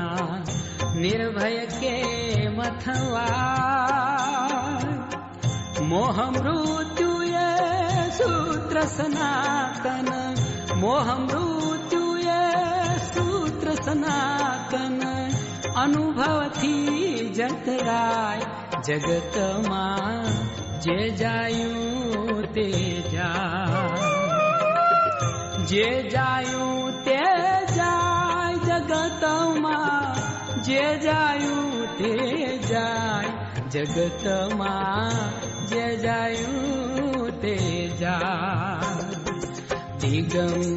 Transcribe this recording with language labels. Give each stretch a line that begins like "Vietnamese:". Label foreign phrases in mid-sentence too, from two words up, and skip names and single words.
Hindi: निर्भय के मथवा मोह मृत्यु ये सूत्र सनातन। मोह मृत्यु ये सूत्र सनातन।
Gujarati: અનુભવ થી જતરાય જગત માં જે જાયું તે જાય। જે જાયું તે જાય જગત માં જે જાયું તે જાય। જગત માં જે જાયું તે જાય।